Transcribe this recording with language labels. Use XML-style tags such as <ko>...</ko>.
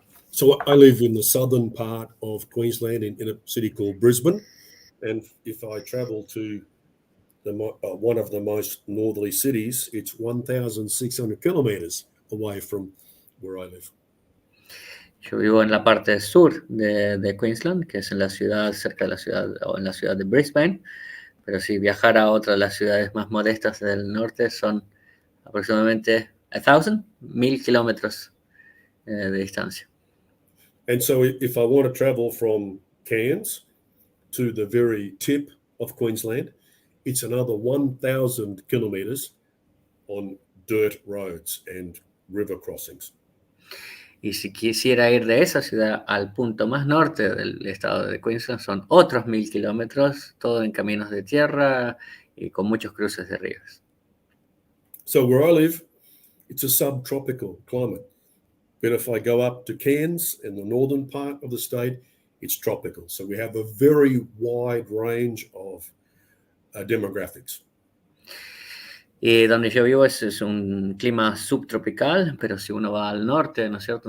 <en>So I live in the southern part of Queensland in a city called Brisbane, and if I travel to one of the most northerly cities, it's 1,600 kilometers away from where I live.</en> <es>Yo vivo en la parte sur de Queensland, que es en la ciudad, cerca de la ciudad, o en la ciudad de Brisbane, pero si viajar a otra de las ciudades más modestas del norte son aproximadamente 1,000 kilómetros de distancia.</es> <en>And so if I want to travel from Cairns to the very tip of Queensland, it's another 1,000 kilometers on dirt roads and river crossings.</en> <es>Y si quisiera ir de esa ciudad al punto más norte del estado de Queensland, son otros 1,000 kilómetros, todo en caminos de tierra y con muchos cruces de ríos.</es> <en>So where I live, it's a subtropical climate. But if I go up to Cairns in the northern part of the state, it's tropical. So we have a very wide range of demographics.</en> <es>Y donde yo vivo es un clima subtropical, pero si uno va al norte, ¿no es cierto?</es>